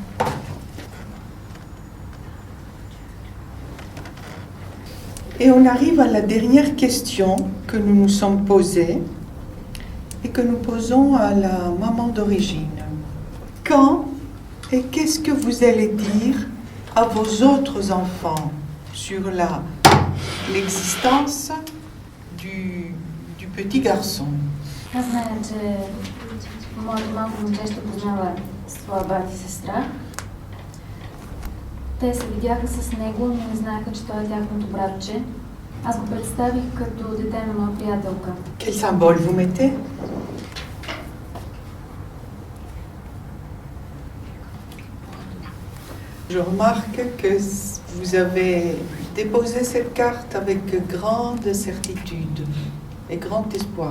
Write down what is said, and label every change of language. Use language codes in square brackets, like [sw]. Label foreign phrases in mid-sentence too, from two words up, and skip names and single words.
[fr] Et on arrive à la dernière question que nous nous sommes posée et que nous posons à la maman d'origine. Quand et qu'est-ce que vous allez dire à vos autres enfants sur l'existence du petit garçon? [bg] Аз зная, че моето малко момче ще познава своя брат и сестра. Те се видяха с него, но не знаеха, че той е тяхното братче. Аз го представих като дете на моя приятелка. [fr] Quel symbole vous mettez? Je remarque que vous avez déposé cette carte avec grande certitude et grand espoir.